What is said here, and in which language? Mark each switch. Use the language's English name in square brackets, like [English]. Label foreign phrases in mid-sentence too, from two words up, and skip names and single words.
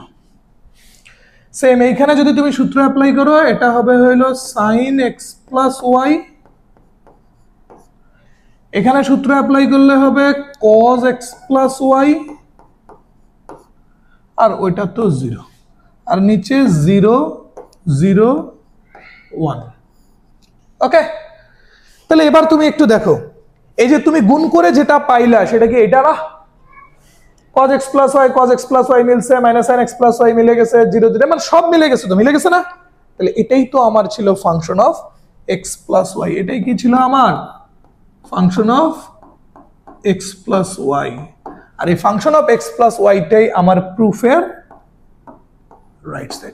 [Bangla] সেম এইখানে যদি তুমি সূত্র অ্যাপ্লাই করো, এটা হবে হইল [English] sine x plus y, [Bangla] এখানে সূত্র অ্যাপ্লাই করলে হবে [English] cos x plus y, [Bangla] আর ওইটা তো 0, আর নিচে 0 0 1। ওকে, তাহলে এবার তুমি একটু দেখো, এই যে তুমি গুণ করে যেটা পাইলা সেটা কি এটা না? [English] cos x plus y cos x plus y [Bangla] মিলছে, [English] minus sin x plus y [Bangla] মিলে গেছে, 0 0 মানে সব মিলে গেছে, তো মিলে গেছে না? তাহলে এটাই তো আমার ছিল [English] function of x plus y, [Bangla] এটাই কি ছিল আমার [English] function of x plus y, [Bangla] আর এই [English] function of x plus y [Bangla] টাই আমার প্রুফের [English] right side.